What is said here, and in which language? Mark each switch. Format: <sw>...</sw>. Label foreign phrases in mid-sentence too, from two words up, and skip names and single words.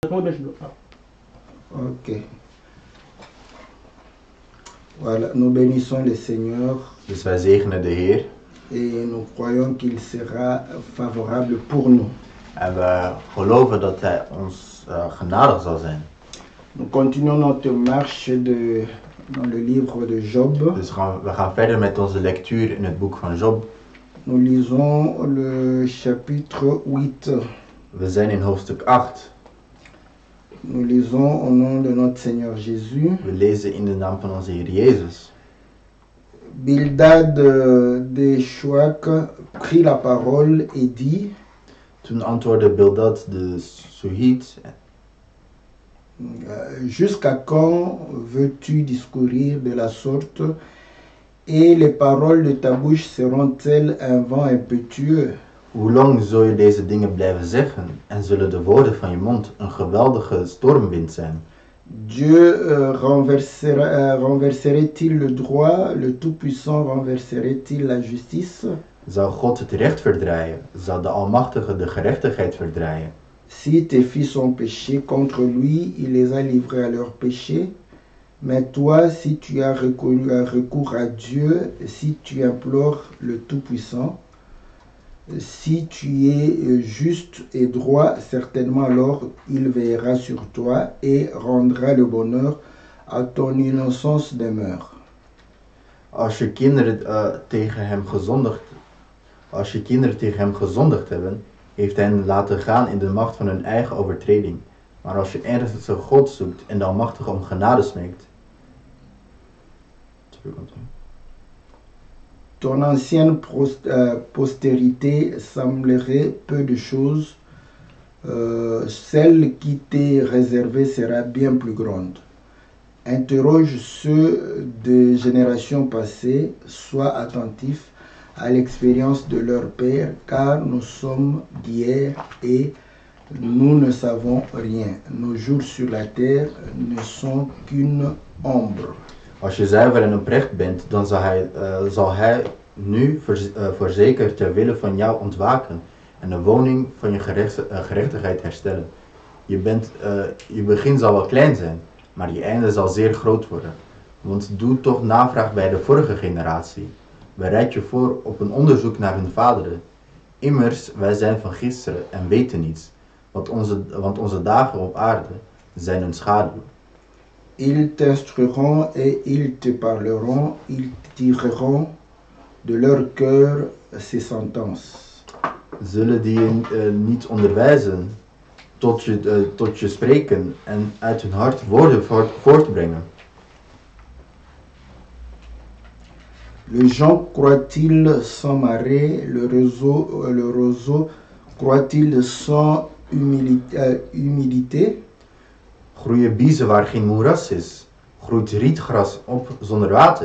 <fr>Ok. Voilà, nous bénissons le Seigneur</fr> <nl>Dus wij zegenen de Heer</nl> <fr>et nous croyons qu'il sera favorable pour nous.</fr> <nl>en we geloven dat Hij ons genadig zal zijn.</nl> <fr>Nous continuons notre marche dans le livre de Job.</fr> <nl>Dus we gaan verder met onze lectuur in het boek van Job.</nl> <fr>Nous lisons le chapitre 8.</fr> <nl>We zijn in hoofdstuk 8.</nl> <fr>Nous lisons au nom de notre Seigneur Jésus.</fr> <nl>We lezen in de naam van onze Heer Jezus.</nl> <fr>Bildad de Shuach prit la parole et dit:</fr> <nl>Toen antwoordde Bildad de Shuhite:</nl> <fr>Jusqu'à quand veux-tu discourir de la sorte, et les paroles de ta bouche seront-elles un vent impétueux?</fr> <nl>Hoe lang zul je deze dingen blijven zeggen en zullen de woorden van je mond een geweldige stormwind zijn?</nl> <fr>Dieu renverserait-il le droit, le Tout-Puissant renverserait-il la justice?</fr> <nl>Zou God het recht verdraaien? Zou de Almachtige de gerechtigheid verdraaien?</nl> <fr>Si tes fils ont péché contre lui, il les a livrés à leur péché. Mais toi, si tu as recours à Dieu, si tu implores le Tout-Puissant, si tu es juste et droit, certainement alors il veillera sur toi et rendra le bonheur à ton innocence demeure.</fr> <nl>Als je kinderen tegen hem gezondigd hebben, heeft hij hen laten gaan in de macht van hun eigen overtreding. Maar als je ernstig God zoekt en de Almachtige om genade smeekt.</nl> <fr>Ton ancienne postérité semblerait peu de choses, celle qui t'est réservée sera bien plus grande. Interroge ceux des générations passées, sois attentif à l'expérience de leur père, car nous sommes d'hier et nous ne savons rien. Nos jours sur la terre ne sont qu'une ombre.</fr> <nl>Als je zuiver en oprecht bent, dan zal hij nu voorzeker ter wille van jou ontwaken en de woning van je gerechtigheid herstellen. Je begin zal wel klein zijn, maar je einde zal zeer groot worden. Want doe toch navraag bij de vorige generatie. Bereid je voor op een onderzoek naar hun vaderen. Immers, wij zijn van gisteren en weten niets, want onze dagen op aarde zijn een schaduw.</nl> <fr>Ils t'instruiront et ils te parleront, ils tireront de leur cœur ces sentences.</fr> <nl>Zullen die je niet onderwijzen, tot je spreken en uit hun hart woorden voortbrengen?</nl> <fr>Le jonc croit-il sans marée, le roseau croit-il sans humidité?</fr> <nl>Groeien biezen waar geen moeras is? Groeit rietgras op zonder water?</nl>